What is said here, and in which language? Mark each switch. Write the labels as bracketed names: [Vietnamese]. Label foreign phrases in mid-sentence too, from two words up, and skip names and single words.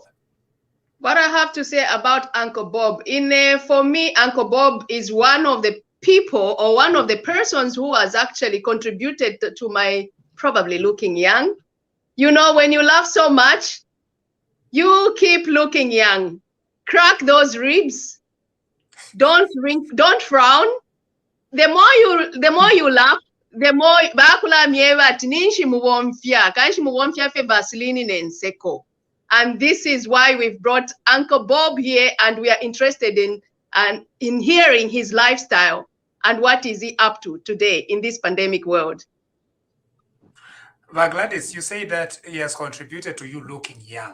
[English] What I have to say about Uncle Bob, for me, Uncle Bob is one of the people or one of the persons who has actually contributed to my probably looking young. You know, when you laugh so much, you keep looking young. Crack those ribs. Don't frown. The more you laugh, the more [Bemba] bakula mieva tininshi muwomfia, kanshi muwomfia fe Vaseline nenseko. [English] And this is why we've brought Uncle Bob here, and we are interested in hearing his lifestyle and what is he up to today in this pandemic world. But Gladys, you say that he has contributed to you looking young.